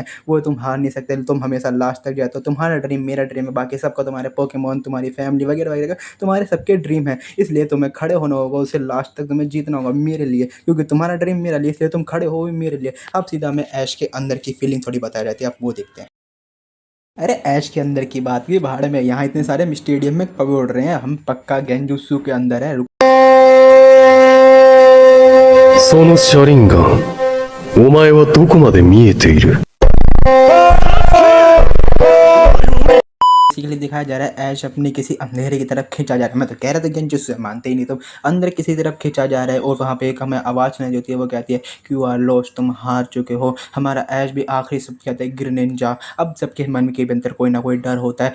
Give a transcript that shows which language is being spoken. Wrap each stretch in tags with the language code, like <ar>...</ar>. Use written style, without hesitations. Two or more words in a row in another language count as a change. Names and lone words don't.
<hi>वो तुम हार नहीं सकते, तुम हमेशा लास्ट तक जाते हो, तुम्हारा ड्रीम मेरा ड्रीम है, बाकी सबका तुम्हारे पोकेमोन, तुम्हारी फैमिली वगैरह वगैरह तुम्हारे सबके ड्रीम है, इसलिए तुम्हें खड़े होना होगा, उसे लास्ट तक तुम्हें जीतना होगा मेरे लिए, क्योंकि तुम्हारा ड्रीम मेरा लिए, इसलिए तुम खड़े हो भी मेरे लिए। अब सीधा हमें ऐश के अंदर की फीलिंग थोड़ी बताई जाती है, आप वो देखते हैं। अरे ऐश के अंदर की बात भी भाड़ में, यहाँ इतने सारे स्टेडियम में कब उड़ रहे हैं, हम पक्का गेंजुत्सु के अंदर है।</hi> <ja>その車輪ガン、お前はどこまで見えている？</ja> <hi>बेसिकली दिखाया जा रहा है ऐश अपनी किसी अंधेरे की तरफ खींचा जा रहा है। मैं तो कह रहा था गेंजुत्सु से मानते ही नहीं, तो अंदर किसी तरफ खींचा जा रहा है। और वहाँ पे एक हमें आवाज़ सुनाई देती है, वो कहती है कि</hi> <en>you are lost,</en> <hi>तुम हार चुके हो। हमारा ऐश भी आखिरी शब्द कहता है ग्रेनिंजा। अब सबके मन के अंदर कोई ना कोई डर होता है।</hi>